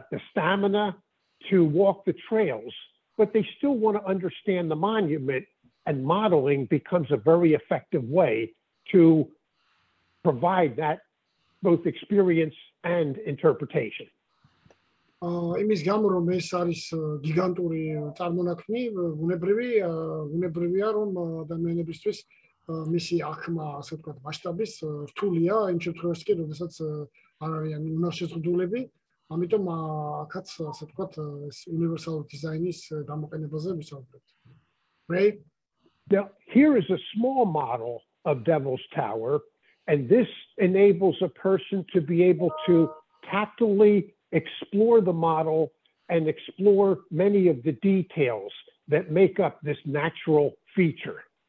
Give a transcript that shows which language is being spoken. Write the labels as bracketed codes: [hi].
[en] stamina to walk the trails, but they still want to understand the monument, and modeling becomes a very effective way to provide that both experience and interpretation. [ka] იმის გამო რომ ეს არის გიგანტური წარმონაქმნი, ბუნებრივია რომ ადამიანებისთვის მისი აღქმა, ასე ვთქვათ, მასშტაბის რთულია იმ შემთხვევაში კი, როდესაც არ არიან უნარშეზღუდულები, ამიტომ აქაც ასე ვთქვათ, ეს უნივერსალური დიზაინის გამოყენებაზე ვისაუბრებთ. [en] Right? Now, here is a small model of Devil's Tower, and this enables a person to be able to tactily explore the model and explore many of the details that make up this natural feature.